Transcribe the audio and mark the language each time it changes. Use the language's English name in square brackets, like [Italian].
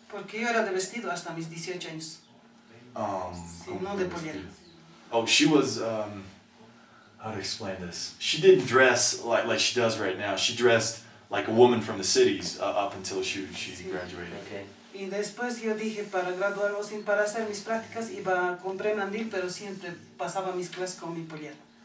[Spanish] Porque yo era de vestido hasta mis 18 años. Sí, no de pollera. [English] Oh, she was, how to explain this? She didn't dress like she does right now. She dressed like a woman from the cities up until she [Spanish] Sí. [English] graduated. Okay. [Spanish] Y después yo dije, para graduarme, sin para hacer mis prácticas, iba a comprar mandil, pero siempre pasaba mis clases con mi pollera.